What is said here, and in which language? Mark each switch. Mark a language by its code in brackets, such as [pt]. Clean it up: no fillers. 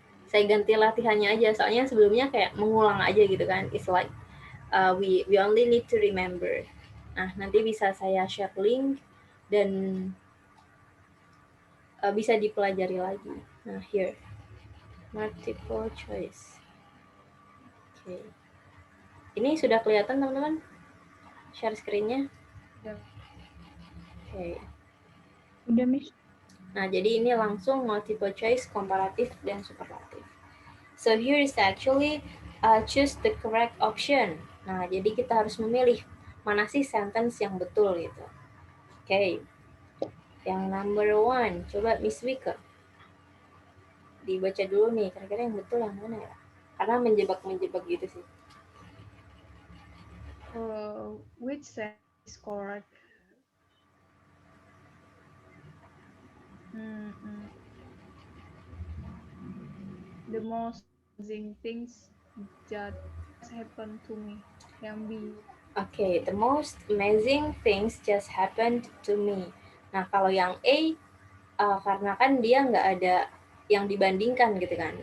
[id] Saya ganti latihannya aja, soalnya sebelumnya kayak mengulang aja gitu kan. [en] It's like we only need to remember. [id] Nah, nanti bisa saya share link dan bisa dipelajari lagi. Nah, here. [en] Multiple choice. Oke. [id] Ini sudah kelihatan, teman-teman? Share screen-nya? Ya. Oke. Udah, Miss. Nah, jadi ini langsung multiple choice, komparatif, dan superlatif. [en] So here is actually choose the correct option. [id] Nah, jadi kita harus memilih mana sih sentence yang betul gitu. Oke. Yang number 1, coba Miss Wika. Dibaca dulu nih, kira-kira yang betul yang mana ya? Karena menjebak-menjebak gitu sih. [en] Which sentence is correct? The most amazing things just happened to me. [id] Yang B. [en] Okay, the most amazing things just happened to me. [id] Nah, kalau yang A, karena kan dia nggak ada yang dibandingkan gitu kan.